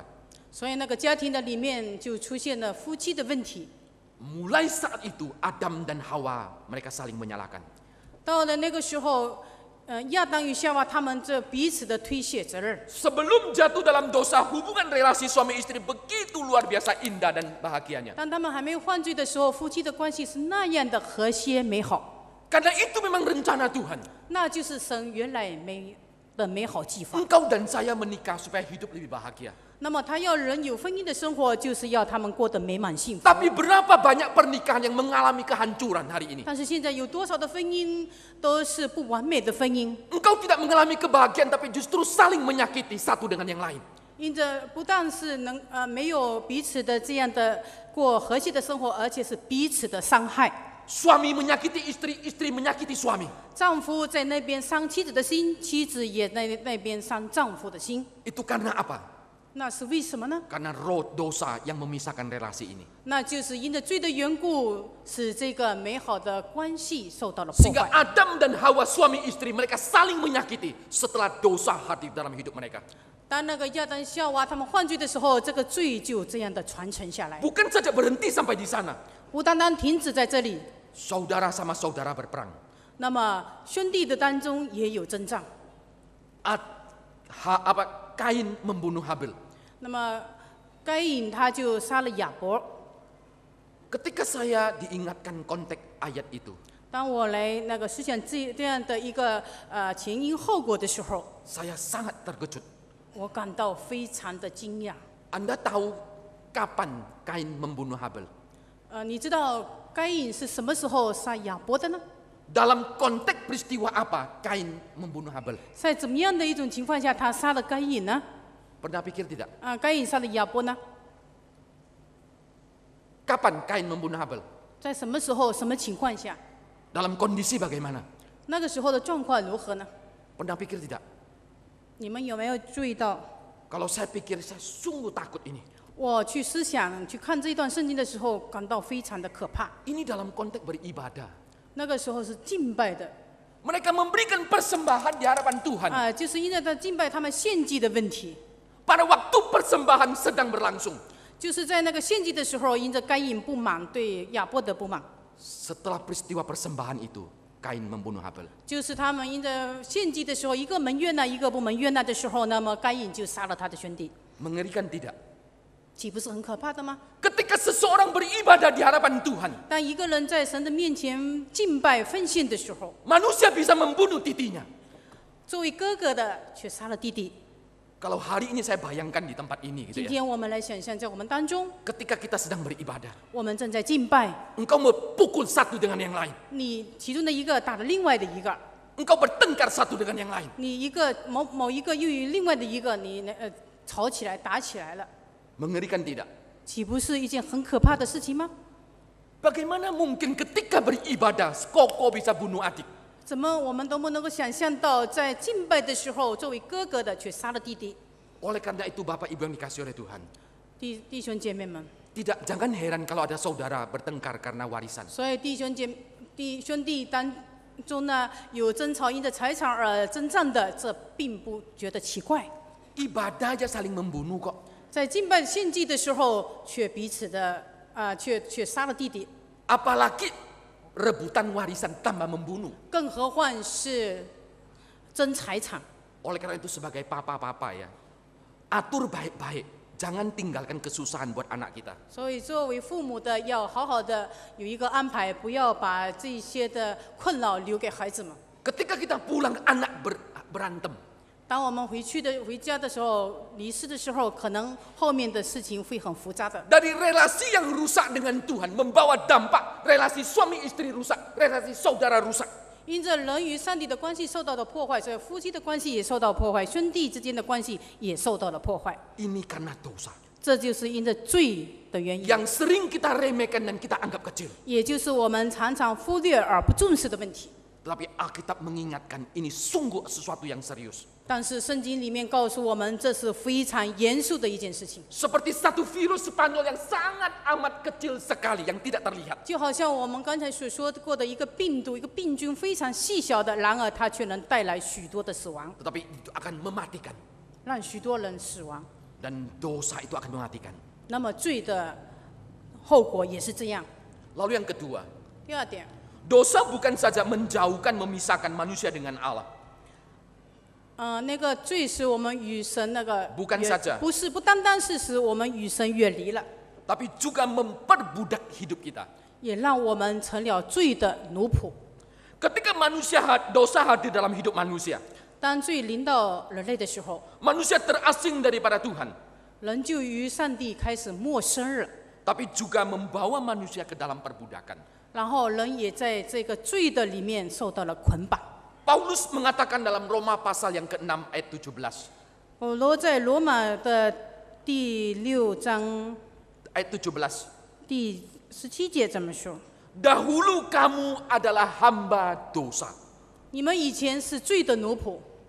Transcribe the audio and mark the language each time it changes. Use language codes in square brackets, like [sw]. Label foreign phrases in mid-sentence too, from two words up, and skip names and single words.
[zh] 所以那个家庭的里面就出现了夫妻的问题。 [id] Mulai saat itu Adam dan Hawa mereka saling menyalahkan. [zh] 到了那个时候，亚当与夏娃他们这彼此的推卸责任。 [id] Sebelum jatuh dalam dosa, hubungan relasi suami istri begitu luar biasa indah dan bahagianya. [zh] 当他们还没有犯罪的时候，夫妻的关系是那样的和谐美好， [id] Karena itu memang rencana Tuhan. [zh] 那就是神原来的美好计划。 [id] Engkau dan saya menikah supaya hidup lebih bahagia. [zh] 那么他要人有婚姻的生活，就是要他们过得美满幸福。 [id] Tapi berapa banyak pernikahan yang mengalami kehancuran hari ini? [zh] 但是现在有多少的婚姻都是不完美的婚姻？ [id] Engkau tidak mengalami kebahagiaan tapi justru saling menyakiti satu dengan yang lain. [zh] 因着不但是没有彼此的这样的过和谐的生活，而且是彼此的伤害。 [id] Suami menyakiti istri, istri menyakiti suami. [zh] 丈夫在那边伤妻子的心，妻子也在那边伤丈夫的心。 [id] Itu karena apa? [zh] 那是为什么呢？ [id] Karena roh dosa yang memisahkan relasi ini. [zh] 那就是因着罪的缘故，使这个美好的关系受到了破 [id] Sehingga [zh] 坏。 [id] Adam dan Hawa suami istri mereka saling menyakiti setelah dosa hadir dalam hidup mereka. [zh] 当那个亚当夏娃他们犯罪的时候，这个罪就这样的传承下来， [id] Bukan saja berhenti sampai di sana. [zh] 不单单停止在这里。 [id] Saudara sama saudara berperang. [zh] 那么兄弟的当中也有征战。 [id] Kain membunuh Habil. [zh] 那么该隐他就杀了亚伯。 [id] Ketika saya diingatkan konteks ayat itu, [zh] 当我来那个思想这样的一个前因后果的时候， [id] saya sangat terkejut. [zh] 我感到非常的惊讶。 [id] Anda tahu kapan Kain membunuh Habil? [zh] 你知道该隐是什么时候杀亚伯的呢？ [id] Dalam konteks peristiwa apa Kain membunuh Habil? [zh] 在怎么样的一种情况下他杀了该隐呢？ [id] Pernah pikir tidak? [zh] 该隐杀了亚伯呢？ [id] Kapan Kain membunuh Habil? [zh] 在什么时候、什么情况下？ [id] Dalam kondisi bagaimana? [zh] 那个时候的状况如何呢？ [id] Pernah pikir tidak? [zh] 你们有没有注意到？ [id] Kalau saya pikir saya sungguh takut ini. [zh] 我去思想、去看这一段圣经的时候，感到非常的可怕。 [id] Ini dalam konteks beribadah. [zh] 那个时候是敬拜的， [id] Mereka memberikan persembahan di hadapan Tuhan. [zh] 就是因为他敬拜他们献祭的问题。 [id] Pada waktu persembahan sedang berlangsung. [zh] 就是在那个献祭的时候，因着该隐不满对亚伯的不满， [id] Setelah peristiwa persembahan itu, Kain membunuh Habil. [zh] 就是他们因着献祭的时候，一个门悦纳，一个不门悦纳的时候，那么该隐就杀了他的兄弟， [id] Mengerikan tidak? [zh] 岂不是很可怕的吗？ [id] Ketika seseorang beribadah di hadapan Tuhan, [zh] 当一个人在神的面前敬拜奉献的时候， [id] manusia bisa membunuh titinya. [zh] 作为哥哥的却杀了弟弟。 [id] Kalau hari ini saya bayangkan di tempat ini [zh] 今 [id] gitu ya. [zh] 天我们来想象，在我们当中， [id] Ketika kita sedang beribadah, [zh] 我们正在敬拜， [id] engkau memukul satu dengan yang lain. [zh] 你其中的一个打了另外的一个， [id] Engkau bertengkar satu dengan yang lain. [zh] 你一个某一个又与另外的一个你吵起来打起来了， [id] Mengerikan tidak? [zh] 岂不是一件很可怕的事情吗？ [id] Bagaimana mungkin ketika beribadah, koko bisa bunuh adik? [zh] 怎么我们都不能够想象到，在敬拜的时候，作为哥哥的却杀了弟弟？ [id] Oleh karena itu Bapak Ibu yang dikasih oleh Tuhan, [zh] 弟兄姐妹们， [id] jangan heran kalau ada saudara bertengkar karena warisan. [zh] 所以兄弟当中呢有争吵因着财产而征战的，这并不觉得奇怪。 [id] Ibadah aja saling membunuh kok. [zh] 在敬拜献祭的时候，却彼此的却杀了弟弟， [id] Apalagi rebutan warisan tambah membunuh. [zh] 更何况是争财产。 [id] Oleh karena itu sebagai papa-papa ya, atur baik-baik jangan tinggalkan kesusahan buat anak kita. [zh] 所以作为父母的要好好的有一个安排，不要把这些的困扰留给孩子们。 [id] Ketika kita pulang, anak berantem. [zh] 当我们回家的时候，离世的时候，可能后面的事情会很复杂的。 [id] Dari relasi yang rusak dengan Tuhan membawa dampak relasi suami istri rusak, relasi saudara rusak. [zh] 因着人与上帝的关系受到了破坏，所以夫妻的关系也受到破坏，兄弟之间的关系也受到了破坏。 [id] Ini karena dosa [zh] 这就是因着罪的原因， [id] yang sering kita remehkan dan kita anggap kecil. [zh] 也就是我们常常忽略而不重视的问题。 [id] Tetapi Alkitab mengingatkan ini sungguh sesuatu yang serius. [zh] 但是圣经里面告诉我们，这是非常严肃的一件事情。 [id] Seperti satu virus Spanyol yang sangat amat kecil sekali yang tidak terlihat. [zh] 就好像我们刚才所说过的一个病毒、一个病菌，非常细小的，然而它却能带来许多的死亡， [id] Tetapi itu akan mematikan. [zh] 让许多人死亡。 [id] Dan dosa itu akan mematikan. [zh] 那么罪的后果也是这样。 [id] Lalu yang kedua, [zh] 第二点， [id] dosa bukan saja menjauhkan, memisahkan manusia dengan Allah. [zh] 那个罪使我们与神那个 [id] Bukan saja [zh] 不单单是使我们与神远离了， [id] Tapi juga memperbudak hidup kita. [zh] 也让我们成了罪的奴仆。 [id] Ketika dosa hadir dalam hidup manusia, [zh] 当罪临到人类的时候， [id] manusia terasing daripada Tuhan. [zh] 人就与上帝开始陌生了， [id] Tapi juga membawa manusia ke dalam perbudakan. [zh] 然后人也在这个罪的里面受到了捆绑。 [id] Paulus mengatakan dalam Roma pasal yang ke-6 ayat 17. [zh] 保罗在罗马的第6章 [id] Ayat 17. [zh] 第17节这么说： [id] Dahulu kamu adalah hamba dosa. [zh] 你们以前是罪的奴仆，